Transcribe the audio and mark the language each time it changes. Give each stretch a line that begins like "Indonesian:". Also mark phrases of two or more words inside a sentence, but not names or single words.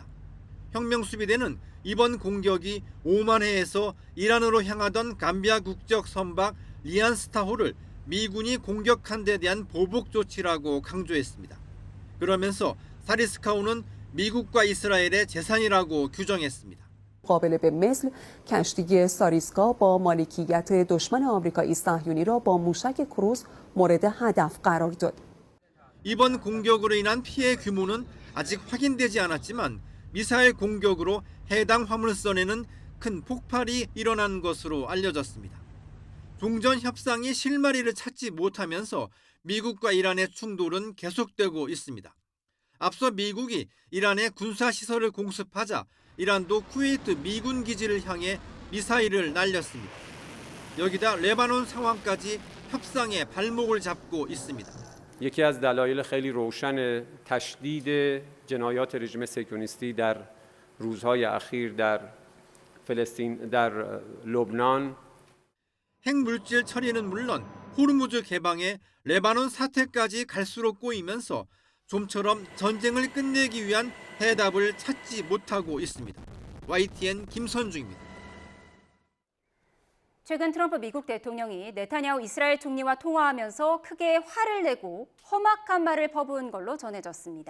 Korean: 혁명 수비대는 이번 공격이 오만해에서 이란으로 향하던 감비아 국적 선박 리안스타호를 미군이 공격한 데 대한 보복 조치라고 강조했습니다. 그러면서 사리스카호는 미국과 이스라엘의 재산이라고 규정했습니다.
Persian: قابل به مثل کشتی ساریسکا با مالکیت دشمن آمریکایی صهیونی را با موشک کروز مورد هدف قرار داد.
Korean: 이번 공격으로 인한 피해 규모는 아직 확인되지 않았지만 미사일 공격으로 해당 화물선에는 큰 폭발이 일어난 것으로 알려졌습니다. 종전 협상이 실마리를 찾지 못하면서 미국과 이란의 충돌은 계속되고 있습니다. 앞서 미국이 이란의 군사시설을 공습하자 이란도 쿠웨이트 미군 기지를 향해 미사일을 날렸습니다. 여기다 레바논 상황까지 협상의 발목을 잡고 있습니다.
Persian: یکی از دلایل خیلی روشن تشدید جنایات رژیم صهیونیستی در روزهای اخیر در فلسطین در لبنان
Korean: 핵물질 처리는 물론 호르무즈 개방에 레바논 사태까지 갈수록 꼬이면서 좀처럼 전쟁을 끝내기 위한 해답을 찾지 못하고 있습니다. YTN 김선중입니다. 최근 트럼프 미국 대통령이 네타냐후 이스라엘 총리와 통화하면서 크게 화를 내고 험악한 말을 퍼부은 걸로 전해졌습니다.